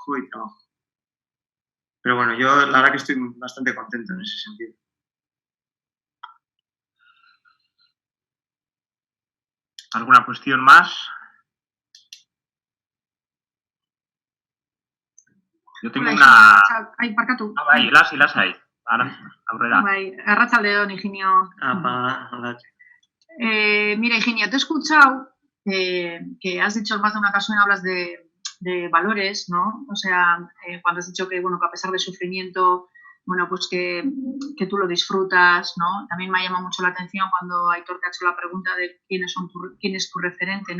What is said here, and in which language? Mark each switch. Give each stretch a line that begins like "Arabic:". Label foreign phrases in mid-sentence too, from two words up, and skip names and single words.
Spanish: Pero bueno, yo la verdad que estoy bastante contento en ese sentido. ¿Alguna cuestión más? Yo tengo una...
Basque: Ai, barkatu. Bai, lasai. Aurrera. Bai, arratsaldeon, Higinio.
Spanish: Mira, Higinio, te he escuchado que has dicho en más de una ocasión, hablas de valores, ¿no? O sea, cuando has dicho que, bueno, que a pesar del sufrimiento, bueno, pues que tú lo disfrutas, ¿no? También me ha llamado mucho la atención cuando Aitor te ha hecho la pregunta de quién es tu referente, ¿no?